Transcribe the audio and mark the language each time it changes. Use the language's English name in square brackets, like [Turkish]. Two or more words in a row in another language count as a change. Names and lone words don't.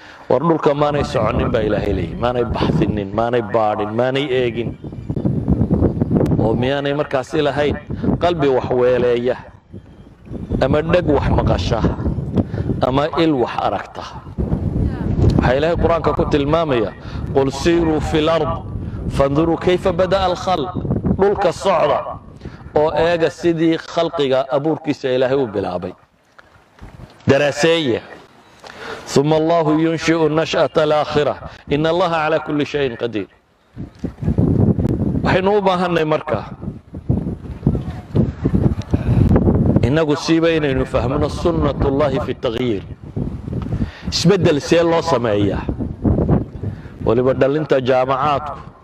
[Somali] War dhulka maanay soconin baa Ilaahay leeyahay, maanay baxsinin, maanay baadhin, maanay eegin. Oo miyaanay markaasi lahayn qalbi wax weeleeya, ama dheg wax maqasha, ama il wax aragta? Waxaa Ilaahay Qur'aanka ku tilmaamaya, [Arabic] "قل سيروا في الأرض فانظروا كيف بدأ الخلق." [Somali] Dhulka socda oo eega sidii khalqiga abuurkiisa Ilaahay u bilaabay. Daraaseeya. [Arabic] "ثم الله ينشئ النشأة الآخرة إن الله على كل شيء قدير." [Somali] Waxaynu u baahannahay marka innagu siiba inaynu fahmno [Arabic] سنة الله في التغيير. [Somali] Isbeddel see loo sameeyaa? Waliba dhalinta jaamacaadku.